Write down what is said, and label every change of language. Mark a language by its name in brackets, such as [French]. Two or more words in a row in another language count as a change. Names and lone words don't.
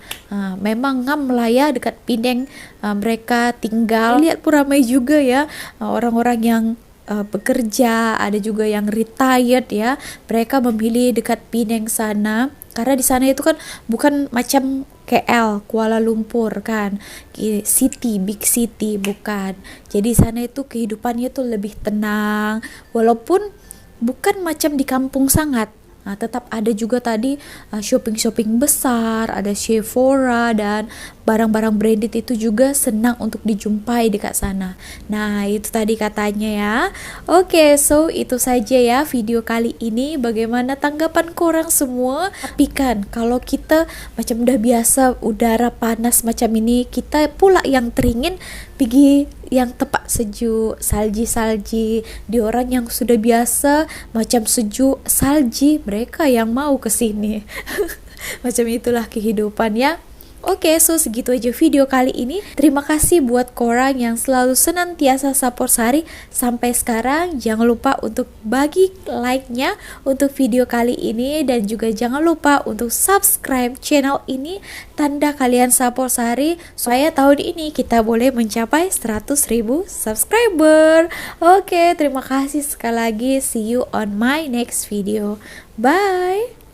[Malay] Memang ngam lah ya dekat Penang mereka tinggal. Lihat pun ramai juga ya orang-orang yang bekerja, ada juga yang retired ya. Mereka memilih dekat Penang sana karena di sana itu kan bukan macam KL, Kuala Lumpur kan, [English] city, big city, [Malay] bukan. Jadi sana itu kehidupannya tuh lebih tenang, walaupun bukan macam di kampung sangat. Tetap ada juga tadi shopping-shopping besar, ada Sephora dan barang-barang branded itu juga senang untuk dijumpai dekat sana. Nah, itu tadi katanya ya. Oke, so itu saja ya video kali ini. Bagaimana tanggapan korang semua? Tapi kan kalau kita macam udah biasa udara panas macam ini, kita pula yang teringin pergi yang tepat sejuk, salji-salji. Di orang yang sudah biasa macam sejuk, salji, mereka yang mau ke sini. Macam itulah kehidupan ya. Oke, so segitu aja video kali ini. Terima kasih buat korang yang selalu senantiasa support Sari sampai sekarang. Jangan lupa untuk bagi like-nya untuk video kali ini, dan juga jangan lupa untuk [English] subscribe channel [Malay] ini, tanda kalian support Sari supaya tahun ini kita boleh mencapai 100.000 subscriber. Oke, terima kasih sekali lagi. [English] See you on my next video. Bye.